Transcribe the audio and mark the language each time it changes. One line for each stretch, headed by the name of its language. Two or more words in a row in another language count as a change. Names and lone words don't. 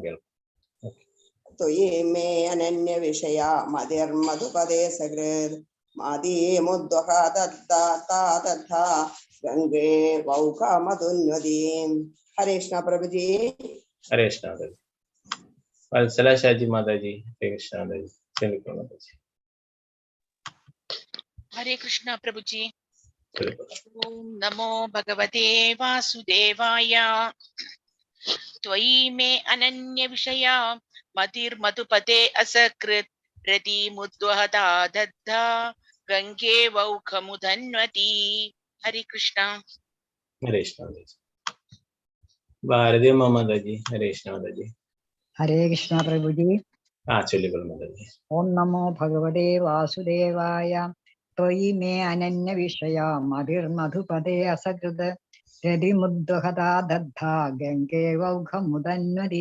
Sanskrit: ത്വയി മേ അനന്യ വിഷയ മതിർമധുപദേ സകൃത് മദീമുദ്വഹാ ദദ്ദാ ഗംഗേ വൗഖമദുന്വതി.
Malayalam: ഹരേ കൃഷ്ണ പ്രഭുജി. ഹരേ കൃഷ്ണ മാതാജി. വത്സല ഷാജി മാതാജി. ഹരേ കൃഷ്ണ മാതാജി.
Hindi: हरे कृष्णा प्रभु जी।
Sanskrit: ओम नमो भगवते वासुदेवाय। त्वयि मे अनन्य विषया मतिर्मधुपते असकृत् रतिमुद्वहता दद्धा गंगे वौखमुदन्वती।
Hindi: हरे कृष्णा।
Malayalam: हरे कृष्णा ഭാരതി മാതാജി. ഹരേ കൃഷ്ണ മാതാജി. ഹരേ കൃഷ്ണ പ്രഭുജി. ചൊല്ലിക്കൊള്ളു മാതാജി.
Sanskrit: ഓം നമോ ഭഗവതേ വാസുദേവായ. ത്വയി മേ അനന്യ വിഷയ മതിർമധുപദേ അസകൃത് രതിമുദ്വഹതാ ദഗ്ധാ ഗംഗേ വൗഖമുദന്വതി.